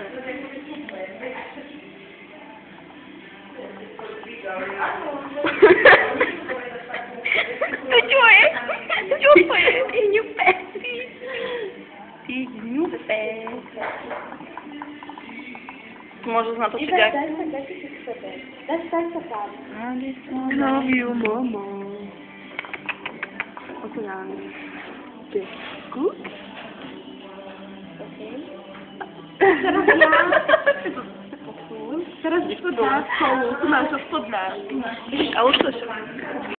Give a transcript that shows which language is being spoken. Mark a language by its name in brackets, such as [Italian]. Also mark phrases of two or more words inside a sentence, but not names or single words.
[Slovak] To čo je? Čo to je? Ňupe. Ty ňupe. Môžeš natočiť jak? Daj si k sebe. Daj sa tam. [English] Love you, mama. [Slovak] Oceán. Good? Okay. Teraz ja. Teraz to dá spolu. Tu máš to spodná. A už to